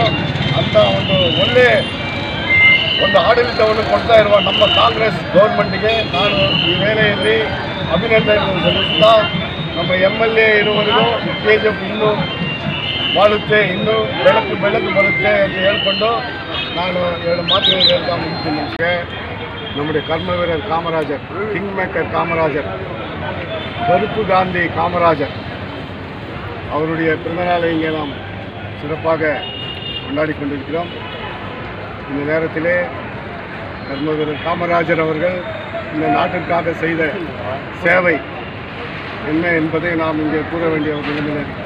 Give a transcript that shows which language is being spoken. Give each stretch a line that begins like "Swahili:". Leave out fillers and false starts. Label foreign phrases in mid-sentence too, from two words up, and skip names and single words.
Kannada: ಅಂತ ಒಳ್ಳೆಯ ಆಡಳಿತವನ್ನು ಕೊಡ್ತಾ ಇರುವ ನಮ್ಮ ಕಾಂಗ್ರೆಸ್ ಗೌರ್ಮೆಂಟ್ಗೆ ನಾನು ಈ ವೇಳೆಯಲ್ಲಿ ಅಭಿನಂದನೆಯನ್ನು ಸಲ್ಲಿಸ್ತಾ, ನಮ್ಮ MLA ಇರುವವರೆಗೂ KGF ಇನ್ನೂ ಬಾಳುತ್ತೆ, ಇನ್ನೂ ಬೆಳಕು ಬರುತ್ತೆ ಅಂತ ಹೇಳ್ಕೊಂಡು ನಾನು 2 ಮಾತುಗಳು ಹೇಳ್ತಾ ಮುಗಿಸ್ತೀನಿ.
Tamil: நம்முடைய கர்மவீரர் காமராஜர்,
English: king maker
Tamil: காமராஜர், கருப்பு காந்தி காமராஜர் அவருடைய பிறந்தநாளை இங்கே நாம் சிறப்பாக கொண்டாடி கொண்டிருக்கிறோம். இந்த நேரத்திலே கர்மவீரர் காமராஜர் அவர்கள் இந்த நாட்டிற்காக செய்த சேவை என்ன என்பதை நாம் இங்கே கூற வேண்டிய ஒரு நிலைமையில் இருக்கிறோம்.